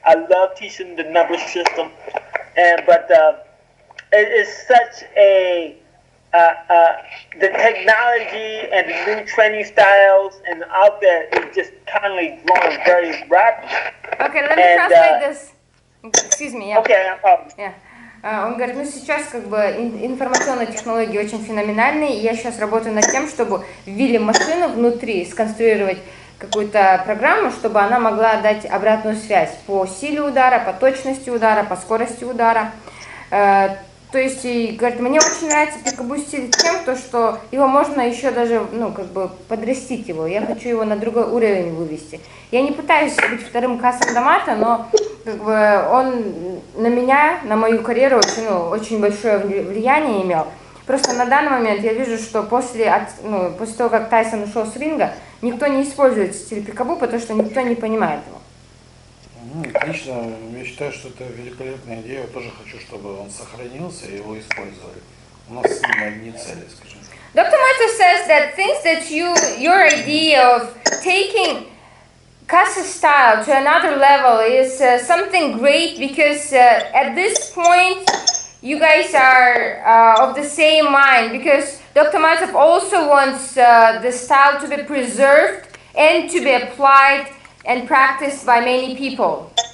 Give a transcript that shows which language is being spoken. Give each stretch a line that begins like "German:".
English: I love teaching the number system, but it is such a the technology and the new training styles and out there is just constantly growing very rapidly. Okay, let me translate this. Excuse me. Yeah. Okay, no problem. Yeah.
Russian: Он говорит, сейчас информационные технологии очень феноменальные, и я сейчас работаю над тем, чтобы ввели машину внутри, сконструировать какую-то программу, чтобы она могла дать обратную связь по силе удара, по точности удара, по скорости удара. То есть, говорит, мне очень нравится пикабу стиль тем, что его можно еще даже, подрастить его. Я хочу его на другой уровень вывести. Я не пытаюсь быть вторым Касом Д Амато, но он на меня, на мою карьеру очень большое влияние имел. Просто на данный момент я вижу, что после того, как Тайсон ушел с ринга, никто не использует стиль пикабу, потому что никто не понимает его. Отлично. Я считаю, что это великолепная идея. Я тоже хочу, чтобы он сохранился и его использовали. У нас с ним одни цели, скажем.
English: Dr. Mattis says that thinks that your idea of taking Kasa style to another level is something great, because at this point you guys are of the same mind, because Dr. Mattis also wants the style to be preserved and to be applied and practiced by many people.